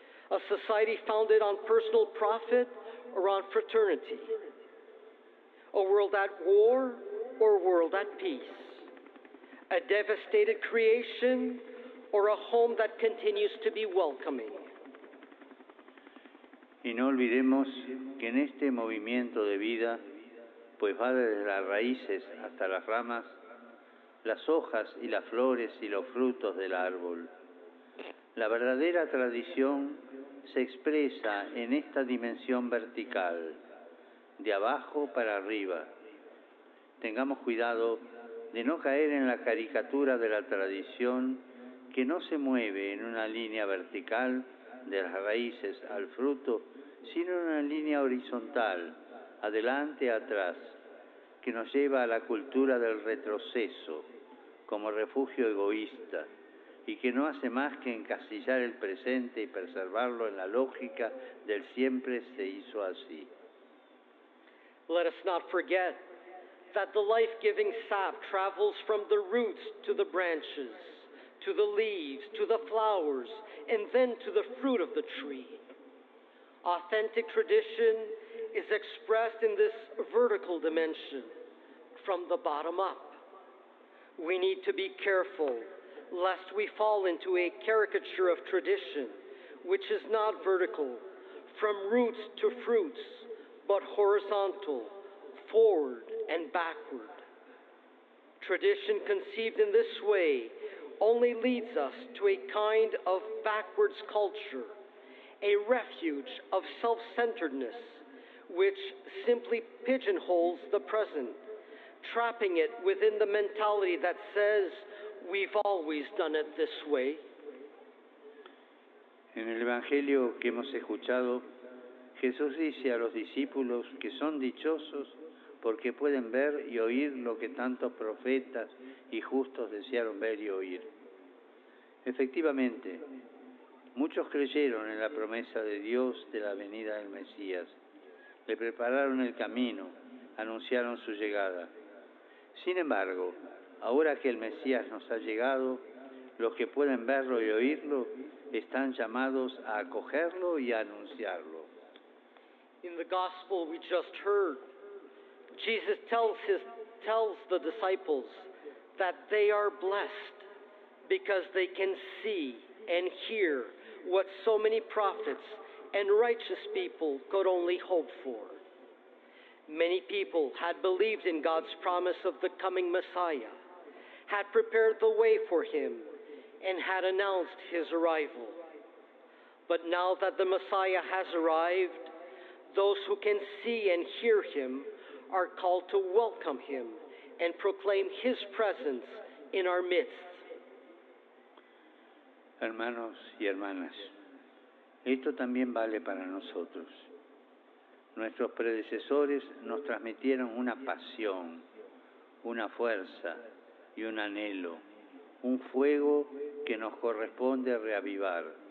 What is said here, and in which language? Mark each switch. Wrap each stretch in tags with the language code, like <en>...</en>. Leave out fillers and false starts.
<en>A society founded on personal profit or on fraternity? A world at war or a world at peace? A devastated creation or a home that continues to be welcoming?</en> <es>Y no olvidemos que en este movimiento de vida, pues va desde las raíces hasta las ramas, las hojas y las flores y los frutos del árbol. La verdadera tradición se expresa en esta dimensión vertical, de abajo para arriba. Tengamos cuidado de no caer en la caricatura de la tradición que no se mueve en una línea vertical de las raíces al fruto, sino en una línea horizontal, adelante a atrás, que nos lleva a la cultura del retroceso como refugio egoísta y que no hace más que encasillar el presente y preservarlo en la lógica del siempre se hizo así.</es> <en>Let us not forget that the life-giving sap travels from the roots to the branches, to the leaves, to the flowers, and then to the fruit of the tree. Authentic tradition is expressed in this vertical dimension, from the bottom up. We need to be careful lest we fall into a caricature of tradition, which is not vertical, from roots to fruits, but horizontal, forward and backward. Tradition conceived in this way only leads us to a kind of backwards culture, a refuge of self-centeredness, which simply pigeonholes the present, trapping it within the mentality that says, we've always done it this way.</en> <es>En el Evangelio que hemos escuchado, Jesús dice a los discípulos que son dichosos porque pueden ver y oír lo que tantos profetas y justos desearon ver y oír. Efectivamente, muchos creyeron en la promesa de Dios de la venida del Mesías, le prepararon el camino, anunciaron su llegada. Sin embargo, ahora que el Mesías nos ha llegado, los que pueden verlo y oírlo están llamados a acogerlo y a anunciarlo.</es> <en>In the gospel we just heard, Jesus tells the disciples that they are blessed because they can see and hear what so many prophets and righteous people could only hope for. Many people had believed in God's promise of the coming Messiah, had prepared the way for him, and had announced his arrival. But now that the Messiah has arrived, those who can see and hear him are called to welcome him and proclaim his presence in our midst.</en> <es>Hermanos y hermanas, esto también vale para nosotros. Nuestros predecesores nos transmitieron una pasión, una fuerza y un anhelo, un fuego que nos corresponde reavivar.</es>